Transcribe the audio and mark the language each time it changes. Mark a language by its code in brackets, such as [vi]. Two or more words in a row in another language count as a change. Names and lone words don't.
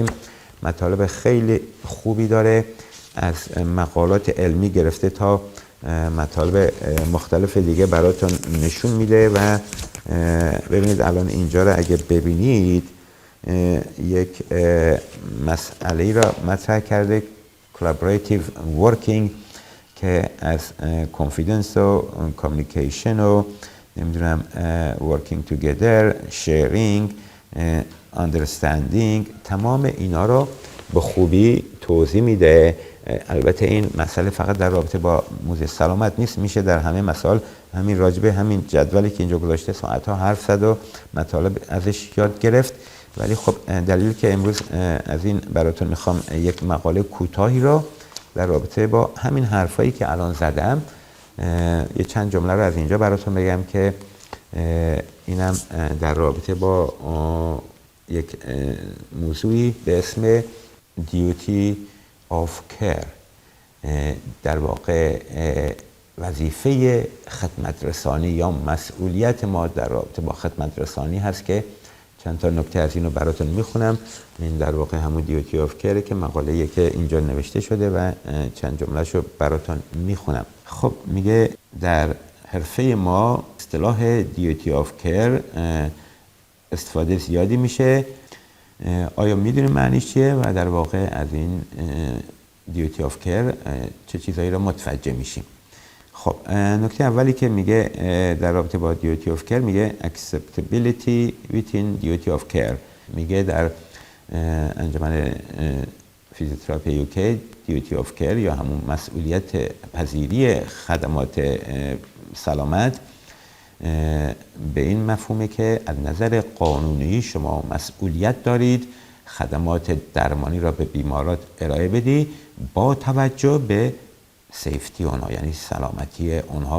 [fa] مطالب خیلی خوبی داره، از مقالات علمی گرفته تا مطالب مختلف دیگه براتون نشون میده. و ببینید الان اینجا رو اگه ببینید یک مسئله را مطرح کرده، [en] collaborative working، [fa] که از [en] confidence و communication [fa] و نمیدونم [en] working together، sharing، understanding، [fa] تمام اینا رو به خوبی توضیح میده. البته این مسئله فقط در رابطه با موزه سلامت نیست، میشه در همه مسائل همین راجبه همین جدولی که اینجا گذاشته ساعتها حرف زد و مطالب ازش یاد گرفت. ولی خب دلیل که امروز از این براتون میخوام یک مقاله کوتاهی رو در رابطه با همین حرفایی که الان زدم یه چند جمله رو از اینجا براتون بگم که اینم در رابطه با یک موضوعی به اسم [en] duty of care، [fa] در واقع وظیفه خدمت رسانی یا مسئولیت ما در رابطه با خدمت رسانی هست که چند تا نکته از اینو براتون میخونم. این در واقع همون [en] duty of care [fa] که مقاله‌ای که اینجا نوشته شده و چند جمله‌شو براتون میخونم. خب میگه در حرفه ما اصطلاح [en] duty of care [fa] استفاده زیادی میشه. آیا میدونیم معنیش چیه و در واقع از این [en] duty of care [fa] چه چیزایی رو متوجه میشیم؟ خب نکته اولی که میگه در رابطه با [en] duty of care [fa] میگه [en] acceptability within duty of care. [fa] میگه در انجمن فیزیوتراپی یوکی [en] duty of care [fa] یا همون مسئولیت پذیری خدمات سلامت به این مفهومه که از نظر قانونی شما مسئولیت دارید خدمات درمانی را به بیمارات ارائه بدی با توجه به سیفتی اونها، یعنی سلامتی اونها.